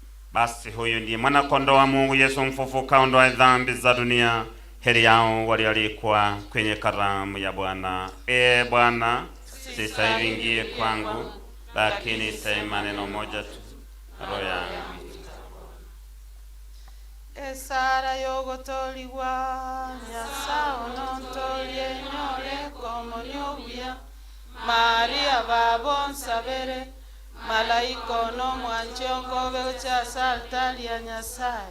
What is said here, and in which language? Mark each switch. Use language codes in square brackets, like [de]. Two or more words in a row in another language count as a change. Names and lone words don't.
[sw] Basi huyu ndiye mwana kondoo wa Mungu Yesu mfufuka, aondoaye dhambi za dunia. Heri yao walioalikwa kwenye karamu ya Bwana. Bwana, sistahili ingie kwangu, lakini sema neno moja tu, roho yangu. [guz] Esara yogotoliwa nyasao nontolie nyole komonyobia Maria babonsabere malaiko no mwanchongo becha saltali ya Nyasaye.